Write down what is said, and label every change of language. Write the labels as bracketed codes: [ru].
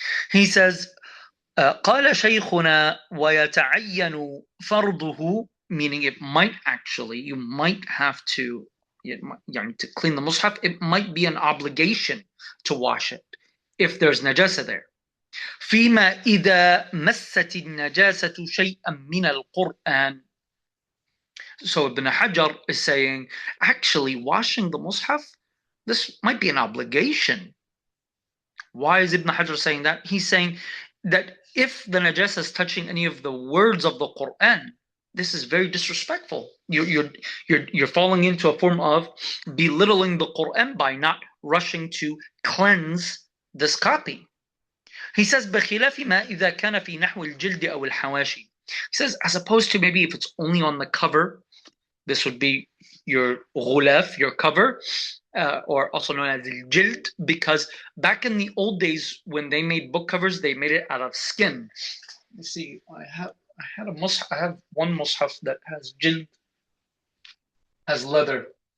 [en] He says, [ar] قال شيخنا ويتعين فرضه, [en] meaning it might actually, you might have to clean the mushaf, it might be an obligation to wash it if there's najasa there. [ar] فيما إذا مست النجاسة شيئا من القرآن. [en] So Ibn Hajar is saying, actually washing the mushaf, this might be an obligation. Why is Ibn Hajar saying that? He's saying, that if the najasa is touching any of the words of the Quran, this is very disrespectful. You're falling into a form of belittling the Quran by not rushing to cleanse this copy. He says [ar] بخلاف ما إذا كان في نحو الجلد أو الحواشي. [en] He says, as opposed to maybe if it's only on the cover, this would be your ghulaf, your cover, or also known as jild, because back in the old days when they made book covers, they made it out of skin. You see, I have one mushaf that has jild, has leather.